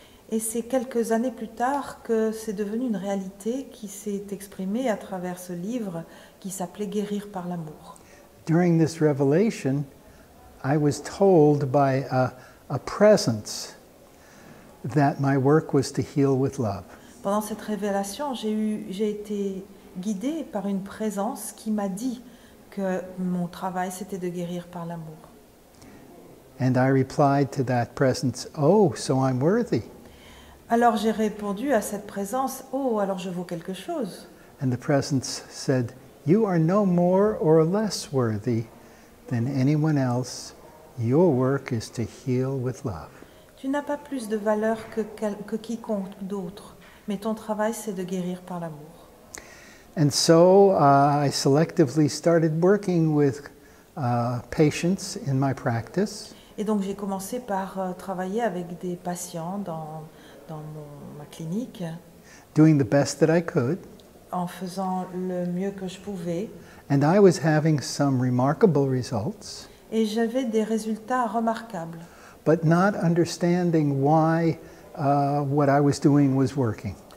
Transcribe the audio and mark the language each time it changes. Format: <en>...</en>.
<fr>Et c'est quelques années plus tard que c'est devenu une réalité qui s'est exprimée à travers ce livre qui s'appelait Guérir par l'amour.</fr> <en>During this revelation, I was told by a presence that my work was to heal with love.</en> <fr>Pendant cette révélation, j'ai été guidée par une présence qui m'a dit que mon travail c'était de guérir par l'amour.</fr> <en>And I replied to that presence, "Oh, so I'm worthy."</en> <fr>Alors j'ai répondu à cette présence, oh, alors je vaux quelque chose.</fr> <en>And the presence said, "You are no more or less worthy than anyone else. Your work is to heal with love."</en> <fr>Tu n'as pas plus de valeur que quiconque d'autre, mais ton travail c'est de guérir par l'amour.</fr> <en>And so I selectively started working with patients in my practice.</en> <fr>Et donc j'ai commencé par travailler avec des patients dans ma clinique,</fr> <en>Doing the best that I could.</en> <fr>en faisant le mieux que je pouvais.</fr> <en>And I was having some remarkable results,</en> <fr>Et j'avais des résultats remarquables,</fr> <en>but not understanding why what I was doing was working.</en>